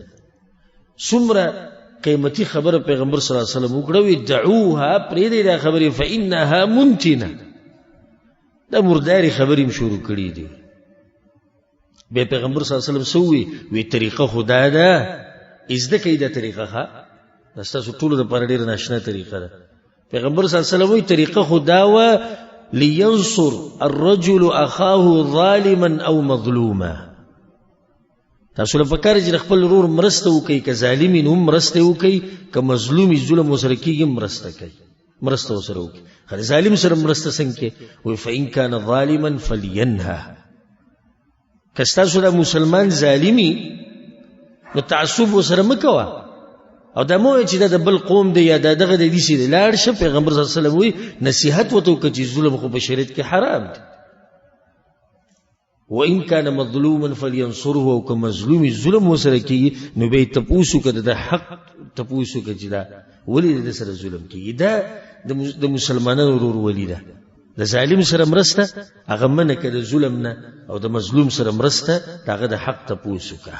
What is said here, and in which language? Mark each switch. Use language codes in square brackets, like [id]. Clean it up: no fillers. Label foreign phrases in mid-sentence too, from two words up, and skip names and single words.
[ps] څومره قیمتي خبره پیغمبر [ar] صلی الله علیه وسلم [ps] وکړه، وی دعوها پرېږدئ دا خبرې [ar] فإنها منتنه، [ps] دا مرداري خبرې هم شروع کړي دي. بیا پیغمبر [ar] صلی الله علیه وسلم [ps] څه وی طریقه خو دا ده، زده کړئ دا طریقه ښه، دا ستاسو ټولو دپاره ډېره ناشنا طریقه ده. پیغمبر [ar] صلی الله علیه وسلم [ps] وی طریقه خو دا وه [ar] لینصر الرجل اخاه ظالما او مظلوما. [ps] تاسو له پکار چې خپل ورور مرسته وکړي، که ظالمین هم مرسته وکړي، که مظلومي ظلم ورسره کېږي هم مرسته کوي، مرسته ورسره وکړي. خو ظالم سره مرسته څنګه کوي؟ وایي [ar] فإن کان ظالما فلینهه. [ps] که ستاسو دا مسلمان ظالمي نو تعصب ورسره مه کوه، او دا مو چې دا د بل قوم دی یا دا دغه د دې سي دی، لاړ شه. پیغمبر [ar] صلی الله علیه وسلم [ps] وایي نصیحت ورته وکړه چې ظلم خو په شریعت کې حرام دی. [ar] وإن كان مظلوما فلينصره، [ps] او که مظلومي ظلم ورسره کېږي نو به یې تپوس وکړه، د حق تپوس وکړه چې دا ولې د سره ظلم کېږي. دا د مسلمانانو ورورولي ده. د ظالم سره مرسته هغه منع کړه د ظلم نه، او د مظلوم سره مرسته د هغه د حق تپوس وکړه.